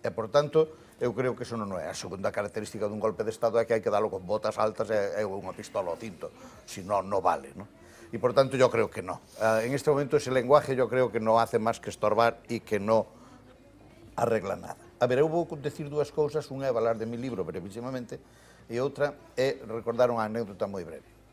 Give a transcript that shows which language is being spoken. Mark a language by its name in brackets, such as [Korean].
[Galician] E, por tanto, eu creo que eso non é. A segunda característica dun golpe de Estado é que hai que dalo con botas altas e unha pistola ao cinto. Si non, non vale, ¿no? [Spanish] Y por tanto yo creo que no. En este momento ese lenguaje yo creo que no hace más que estorbar y que no arregla nada. [Galician] A ver, eu vou decir dúas cousas, unha é falar de mi libro brevísimamente e outra é recordar unha anécdota moi breve.